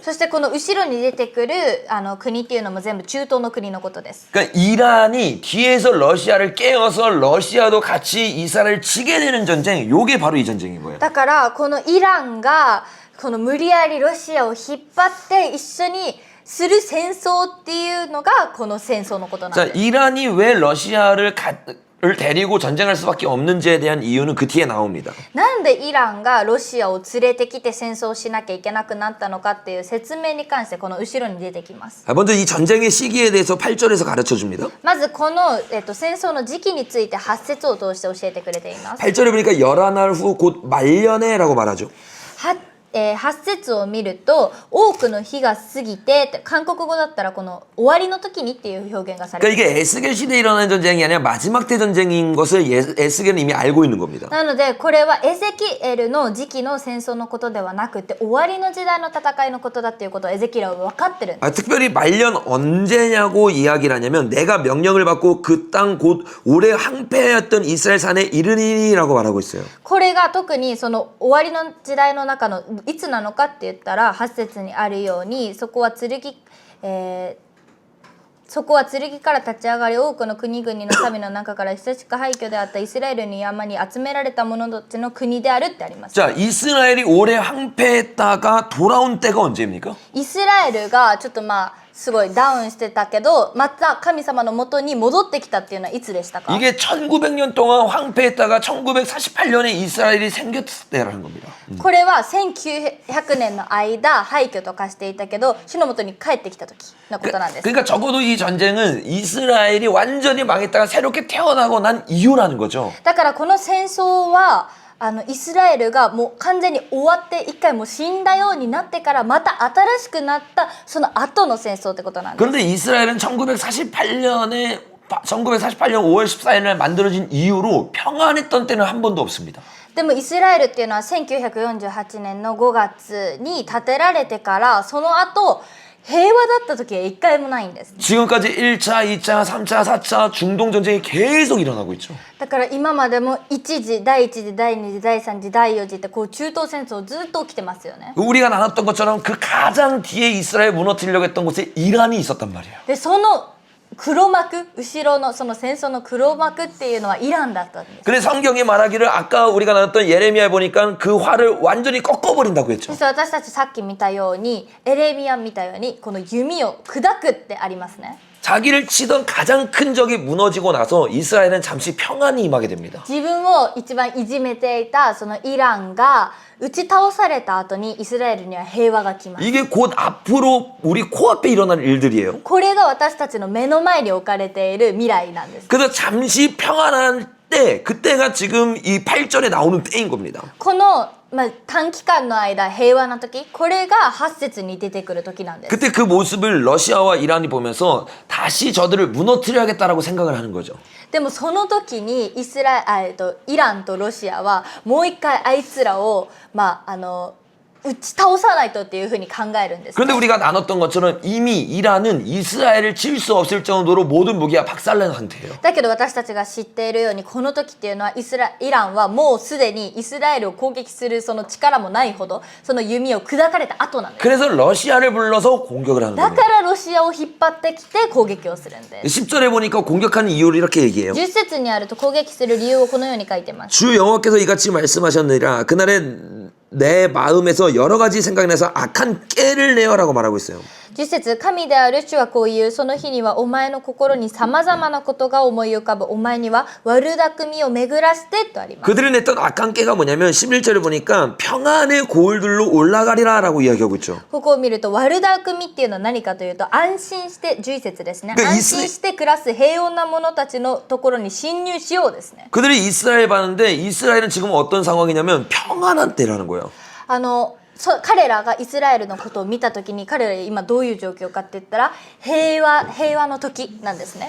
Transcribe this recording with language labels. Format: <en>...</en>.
<ja>そしてこの後ろに出てくる国っていうのも全部中東の国のことです。</ja> <ko>그러니까 이란이 뒤에서 러시아를 깨어서 러시아도 같이 이스라엘을 치게 되는 전쟁, 요게 바로 이 전쟁인 거예요.</ko> <ja>だからこのイランがこの無理やりロシアを引っ張って一緒にする戦争っていうのがこの戦争のことなん</ja> <ko>자,</ko> <ja>です。</ja> <ko>이란이 왜 러시아를 데리고 전쟁할 수밖에 없는지에 대한 이유는 그 뒤에 나옵니다.</ko> <ja>なんでイランがロシアを連れてきて戦争をしなきゃいけなくなったのかっていう説明に関してこの後ろに出てきます。</ja> <ko>먼저 이 전쟁의 시기에 대해서 8절에서 가르쳐 줍니다.</ko> <ja>まずこの、戦争の時期について8節を通して教えてくれています。</ja> <ko>8절에 보니까 열한 날 후 곧 말년에라고 말하죠.</ko> <ja>8節を見ると多くの日が過ぎてって韓国語だったらこの終わりの時にっていう表現がされ</ja> <ko>그러니까</ko> <ja>ています。</ja> <ko>이게 에스겔 시대에 일어나는 전쟁이 아니라 마지막 때 전쟁인 것을 에스겔은 이미 알고 있는 겁니다.</ko> <ja>なのでこれはエゼキエルの時期の戦争のことではなくて終わりの時代の戦いのことだっていうことをエゼキエルは分かってるんです。</ja> <ko>특별히 말년 언제냐고 이야기를 하냐면 내가 명령을 받고 그 땅 곧 오래 항폐하였던 이스라엘 산에 이르니라고 말하고 있어요.</ko> <ja>これが特にその終わりの時代の中のいつなのかって言ったら8節にあるようにそこは剣から立ち上がり多くの国々の民の中から久しく廃墟であったイスラエルの山に集められた者たちの国であるってあります。</ja> <ko>자, 이스라엘이 오래 항폐했다가 돌아온 때가 언제입니까?</ko> <ja>イスラエルがちょっとすごいダウンしてたけどまた神様の元に戻ってきたっていうのはいつでしたか？</ja> <ko>이게 1900년 동안 황폐했다가 1948년에 이스라엘이 생겼을 때라는 겁니다.</ko> <ja>これは1900年の間廃墟と化していたけど主の元に帰ってきた時のことなんです。</ja> <ko>그러니까 적어도 이 전쟁은 이스라엘이 완전히 망했다가 새롭게 태어나고 난 이유라는 거죠.</ko> <ja>だからこの戦争はイスラエルがもう完全に終わって一回もう死んだようになってからまた新しくなったその後の戦争ってことなんです。</ja> <ko>그런데 이스라엘은 1948년 5월 14일에 만들어진 이후로 평안했던 때는 한 번도 없습니다.</ko> <ja>でもイスラエルっていうのは1948年の5月に建てられてからその後平和だった時は一回もないんです。</ja> <ko>지금까지 1차, 2차, 3차, 4차 중동 전쟁이 계속 일어나고 있죠.</ko> <ja>だから今までも一次第一次第二次第三次第四次ってこう中東戦争ずっと起きてますよね。</ja> <ko>우리가 나눴던 것처럼 그 가장 뒤에 이스라엘 무너뜨리려고 했던 곳에 이란이 있었단 말이에요.</ko> <ja>でその黒幕後ろのその戦争の黒幕っていうのはイランだったんです。</ja> <ko>근데 성경이 말하기를 아까 우리가 나눴던 예레미야에 보니까 그 활을 완전히 꺾어버린다고 했죠.</ko> <ja>そして私たちさっき見たようにエレミヤ見たようにこの弓を砕くってありますね。</ja> <ko>자기를 치던 가장 큰 적이 무너지고 나서 이스라엘은 잠시 평안이 임하게 됩니다.</ko> <ja>自分を一番いじめていたそのイランが打ち倒された後にイスラエルには平和が来ます。</ja> <ko>이게 곧 앞으로 우리 코앞에 일어날 일들이에요.</ko> <ja>これが私たちの目の前に置かれている未来なんです。</ja> <ko>그래서 잠시 평안한 때, 그때가 지금 이 8절에 나오는 때인 겁니다.</ko> <ja>この短期間の間平和な時これが8節に出てくる時なんです。</ja> <ko>그때 그 모습을 러시아와 이란이 보면서 다시 저들을 무너뜨려야겠다라고 생각을 하는 거죠.</ko> <ja>でもその時にイランとロシアはもう一回あいつらを打ち倒さないとっていうふうに考えるんです。</ja> <ko>그런데 우리가 나눴던 것처럼 이미 이란은 이스라엘을 칠 수 없을 정도로 모든 무기가 박살난 상태예요.</ko> <ja>だけど私たちが知っているようにこの時っていうのはイランはもうすでにイスラエルを攻撃するその力もないほどその弓を砕かれた後なんです。</ja> <ko>그래서 러시아를 불러서 공격을 하는</ko> <ja>だ</ja> <ko>겁니다.</ko> <ja>からロシアを引っ張ってきて攻撃をするんです。</ja> <ko>10절에 보니까 공격하는 이유를 이렇게 얘기해요.</ko> <ja>10節にあると攻撃する理由をこのように書いてます。</ja> <ko>주 여호와께서 이같이 말씀하셨느니라 그날에 내 마음에서 여러 가지 생각이 나서 악한 깨를 내어라고 말하고 있어요.</ko> <ja>10節神である主はこう言うその日にはお前の心にさまざまなことが思い浮かぶお前には悪巧みを巡らせてとあります。</ja> <ko>그들이 냈던 악한 깨가 뭐냐면 11절에 보니까 평안의 고을들로 올라가리라 라고 이야기하고 있죠.</ko> <ja>ここを見ると悪巧みっていうのは何かというと安心して11節ですね。安心して暮らす平穏な者たちのところに侵入しようですね。</ja> <ko>그들이 이스라엘 봤는데 이스라엘은 지금 어떤 상황이냐면 평안한 때라는 거예요.</ko> <ja>彼らがイスラエルのことを見たときに彼らは今どういう状況かって言ったら平和の時なんですね。</ja>